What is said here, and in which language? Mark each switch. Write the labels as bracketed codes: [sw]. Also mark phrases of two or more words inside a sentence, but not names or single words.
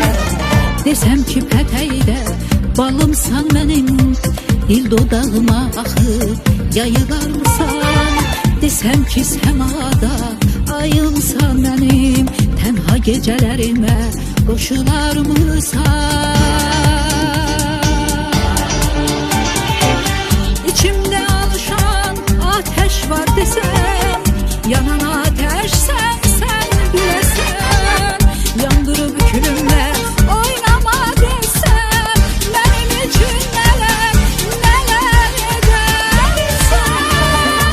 [az] Desem ki pətəkdə balımsan mənim, dil dodağıma axır yayılarmısan. Desem ki səmada ayımsan mənim, tənha gecələrimə qoşularmısan. [tr] İçimdə alışan ateş var desem, yanan ateş sen bilesin. Yandırıp külümle oynama desem, benim için neler edersen.